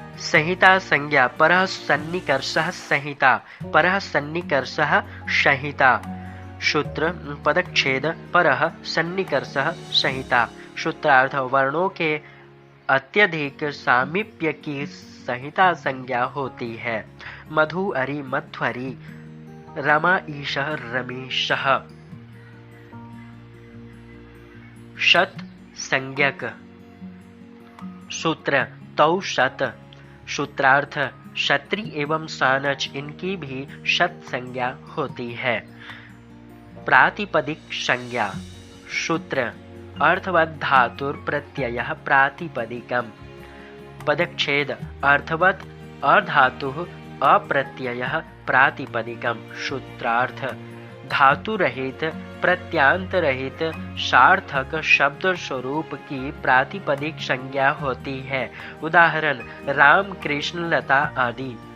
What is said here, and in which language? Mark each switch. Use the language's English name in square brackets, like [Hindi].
[Sanskrit] संहिता संज्ञा: परः सन्निकर्षः संहिता, परः सन्निकर्षः संहिता। सूत्र: पदच्छेद। परः सन्निकर्षः संहिता। [Hindi] सूत्रार्थ: वर्णों के अत्यधिक सामीप्य की संहिता संज्ञा होती है। [Sanskrit] मधु अरि, मध्वरि, रमा ईशः, रमेशः। शत संज्ञक। सूत्र: तौ शत। [Hindi] सूत्रार्थ: क्षत्रि एवं सानच इनकी भी शत संज्ञा होती है। [Sanskrit] प्रातिपदिक संज्ञा। सूत्र: अर्थवत् धातुर प्रत्ययः प्रातिपदिकम्। पदच्छेद: अर्थवत् अधातुः अप्रत्ययः प्रातिपदिकम्। [Hindi] सूत्रार्थ: धातु रहित, प्रत्यांत रहित सार्थक शब्द स्वरूप की प्रातिपदिक संज्ञा होती है। उदाहरण: राम, कृष्ण, लता आदि।